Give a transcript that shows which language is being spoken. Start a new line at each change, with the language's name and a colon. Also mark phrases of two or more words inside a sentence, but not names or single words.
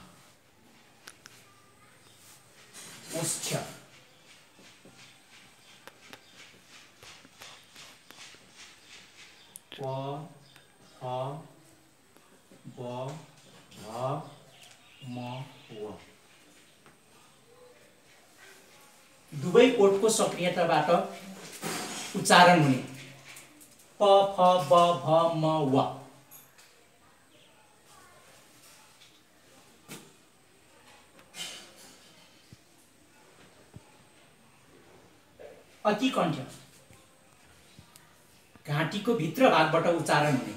Nepali: ओष्ठ्य प, फ, ब, भ, म, व। दुवै ओठको सक्रियताबाट उच्चारण हुने। प, फ, ब, भ, म, व। अतिकण्ठ घाँटीको भित्र भागबाट उच्चारण हुने।